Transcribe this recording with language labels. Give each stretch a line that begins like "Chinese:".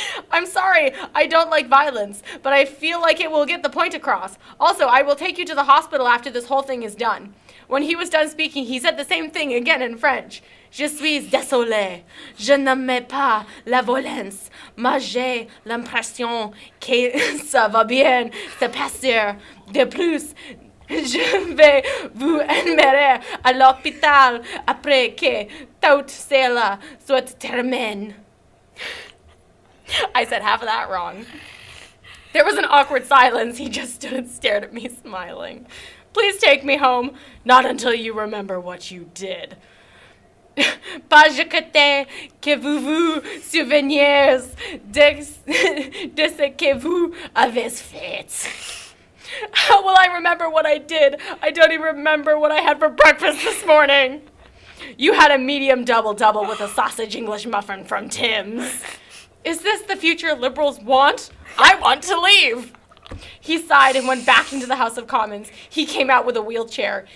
English: I'm sorry, I don't like violence, but I feel like it will get the point across. Also, I will take you to the hospital after this whole thing is done. When he was done speaking, he said the same thing again in French.
French: Je suis désolé. Je n'aime pas la violence. Mais j'ai l'impression que ça va bien se passer de plus Je vais vous enverrer à l'hôpital après que toute cela soit terminée.
English: I said half of that wrong. There was an awkward silence. He just stood and stared at me, smiling. Please take me home. Not until you remember what you did.
French: Pas jusqu'à que vous vous souveniez de ce que vous avez fait.
English: How will I remember what I did? I don't even remember what I had for breakfast this morning. You had a medium double-double with a sausage English muffin from Tim's. Is this the future Liberals want? I want to leave. He sighed and went back into the House of Commons. He came out with a wheelchair.